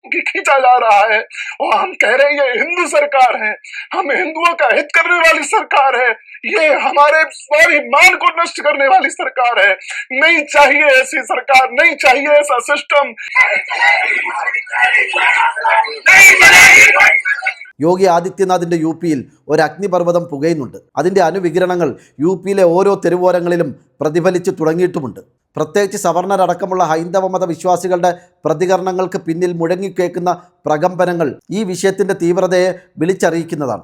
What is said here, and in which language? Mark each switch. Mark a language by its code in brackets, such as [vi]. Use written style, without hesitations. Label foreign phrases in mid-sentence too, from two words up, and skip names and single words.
[hi] खींचा जा रहा है और हम कह रहे हैं ये हिंदू सरकार है, हम हिंदुओं का हित करने वाली सरकार है, ये हमारे स्वाभिमान को नष्ट करने वाली सरकार है। नहीं चाहिए ऐसी सरकार, नहीं चाहिए ऐसा सिस्टम। [ml] യോഗി ആദിത്യനാഥിന്റെ യു.പിയിൽ ഒരു അഗ്നിപർവ്വതം പുകയുന്നുണ്ട്. അതിന്റെ അനുവികിരണങ്ങൾ യു.പിയിലെ ഓരോ തെരുവോരങ്ങളിലും പ്രതിഫലിച്ചു തുടങ്ങിയിട്ടുമുണ്ട്. പ്രത്യേകിച്ച് സവർണരടക്കമുള്ള ഹൈന്ദവ മത വിശ്വാസികളുടെ പ്രതികരണങ്ങൾക്ക് പിന്നിൽ മുഴങ്ങിക്കേൾക്കുന്ന പ്രകമ്പനങ്ങൾ ഈ വിഷയത്തിന്റെ തീവ്രതയെ വിളിച്ചറിയിക്കുന്നതാണ്.